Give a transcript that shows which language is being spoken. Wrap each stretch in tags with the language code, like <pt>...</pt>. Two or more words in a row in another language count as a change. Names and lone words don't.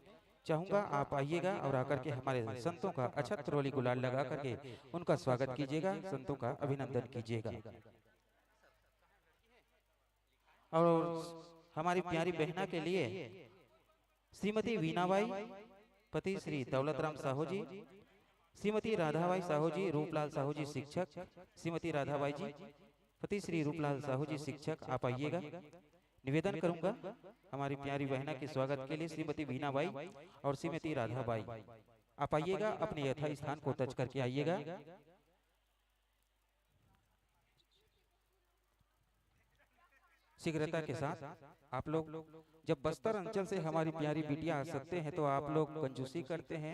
<hi>चाहूंगा आप आइएगा और आकर के हमारे संतों का अक्षत रोली गुलाल लगा करके उनका स्वागत कीजिएगा, संतों का अभिनंदन कीजिएगा। और हमारी प्यारी बहना के लिए श्रीमती वीणाबाई, पति श्री दौलतराम साहू जी, श्रीमती राधाबाई साहू जी, रूपलाल साहू जी शिक्षक, श्रीमती राधाबाई जी, पति श्री रूपलाल साहू जी शिक्षक, आप आइएगा। निवेदन करूंगा हमारी प्यारी बहना के स्वागत के लिए श्रीमती वीणाबाई और श्रीमती राधाबाई, आप आइएगा, अपने यथा स्थान को टच करके आइएगा। शीघ्रता के साथ आप लोग जब बस्तर अंचल से हमारी प्यारी बिटिया आ सकते हैं तो आप लोग कंजूसी करते हैं।</hi>